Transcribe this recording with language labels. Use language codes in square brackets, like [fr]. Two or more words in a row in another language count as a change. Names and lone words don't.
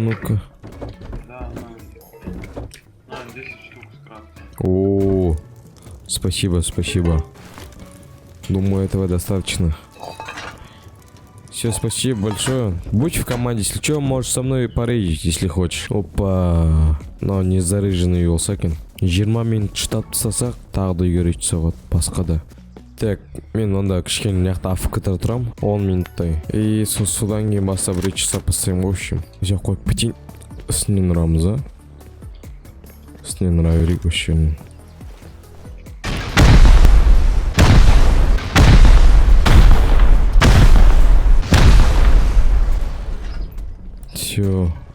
[ru] Да, на 10 штук скрафт. О, спасибо. Думаю, этого достаточно. Все, спасибо большое. Будь в команде, если что, можешь со мной порейдить, если хочешь. Опа. Но не зарыженный велсакен. [kk] 20 минут штат тастасақ, тағы да үйге рейд соғады, басқа да. Так, мен онда кішкене мыняқта АФК-да тұрам, 10 минуттай. И содан кейін бастап рейд жасап бастаймын, [ru] в общем. Взял [kk] қойып кетейін. Үстінен ұрамыз, а? Үстінен ұра берейік, вообще. Все.